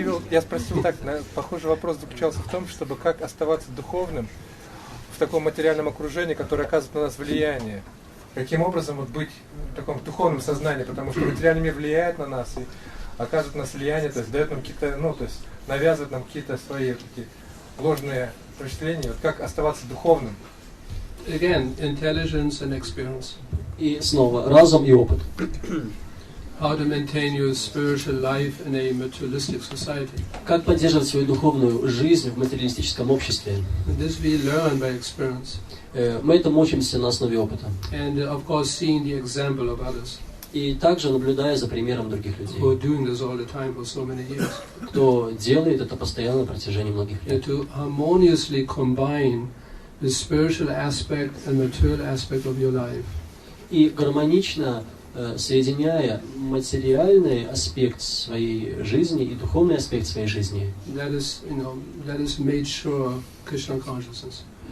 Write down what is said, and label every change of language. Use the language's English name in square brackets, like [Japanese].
[Russian] Я спросил так, похожий вопрос заключался в том, чтобы как оставаться духовным в таком материальном окружении, которое оказывает на нас влияние. Каким образом вот быть в таком духовном сознании, потому что материальный мир влияет на нас и оказывает на нас влияние, то есть дает нам какие-то, то есть навязывает нам какие-то свои такие ложные впечатления. Вот как оставаться духовным? [English] Again, intelligence and experience. [Russian] И снова разум и опыт. [English] How to maintain your spiritual life in a materialistic society. [Russian] Как поддерживать свою духовную жизнь в материалистическом обществе? [English] This we learn by experience. [Russian] Мы этому учимся на основе опыта. [English] And of course, seeing the example of others. [Russian] И также наблюдая за примером других людей, [English] who are doing this all the time for so many years. [Russian] Кто делает это постоянно на протяжении многих лет. [English] To harmoniously combine the spiritual aspect and material aspect of your life. [Russian] И гармонично соединяя материальный аспект своей жизни и духовный аспект своей жизни. [English] That is made sure Krishna consciousness.